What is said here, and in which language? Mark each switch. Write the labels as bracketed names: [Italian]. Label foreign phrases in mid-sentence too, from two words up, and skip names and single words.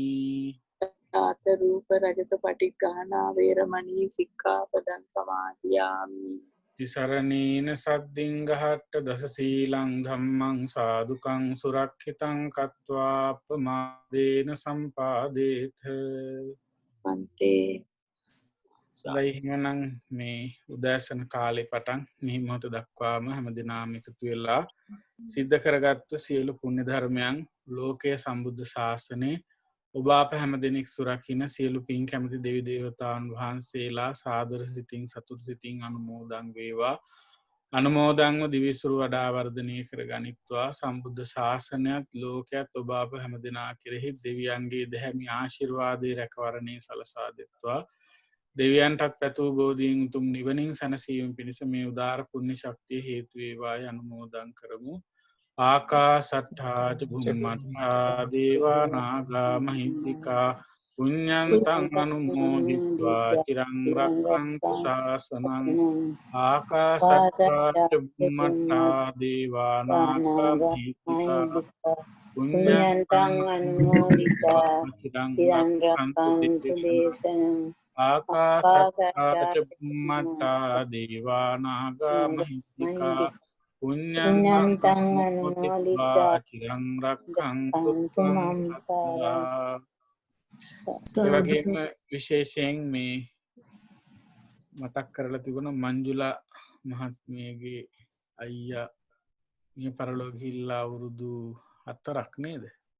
[Pali] තාත රූප රජත පටිඝානා වේරමණී සික්ඛාපදං සමාදියාමි තිසරණේන සද්දින් ගහට්ට දස සීලං ධම්මං සාදුකං සුරක්ෂිතං කତ୍වා අපමාදේන සම්පාදේත පන්තේ [Sinhala] ලයිහිමනං මේ උදෑසන කාලේ පටන් මේ මොහොත දක්වාම හැමදෙනාම එකතු වෙලා සිද්ධ කරගත්තු සියලු පුණ්‍ය ධර්මයන් ලෝකයේ සම්බුද්ධ ශාසනයේ ඔබ අප හැම දෙනෙක් සුරකින්න සියලු පින් කැමති දෙවි දේවතාවුන් වහන්සේලා සාදර සිතින් සතුට සිතින් අනුමෝදන් වේවා අනුමෝදන්ව දිවිසුරු වඩා වර්ධනය කර ගනිත්වා සම්බුද්ධ ශාසනයත් ලෝකයත් ඔබ අප හැම දෙනා කෙරෙහි දෙවියන්ගේ දැහැමි ආශිර්වාදය රැකවරණය සලසා දෙත්වා දෙවියන්ටත් පැතුූ බෝධීන් උතුම් නිවනින් සැනසීම පිණිස මේ උදාර පුුණ්‍ය ශක්තිය හේතුවේවාය අනුමෝදන් [Pali] කරමු ආකා සට්ඨාජ බුම්මට්ඨා දේවා නාගා මහින්තිකා පුඤ්ඤන්තං අනුමෝදිත්වා චිරං රක්ඛන්තු ශාසනං ආකා සට්ඨාජ බුම්මට්ඨා දේවා නාගා මහින්තිකා පුඤ්ඤන්තං අනුමෝදිත්වා චිරං රක්ඛන්තු දේශනං ආකාසට්ඨාච බුම්මට්ඨා දේවා නාග මහින්තිකා පුඤ්ඤන්තං අනුමෝදිත්වා චිරං රක්ඛන්තු මං සදා. [Sinhala] ඒ වගේම විශේෂයෙන් මේ මතක් කරලා තිබුණ මංජුලා මහත්මියගේ අයියා මිය පරලෝක ගිහිල්ලා අවුරුදු 4ක් නේද?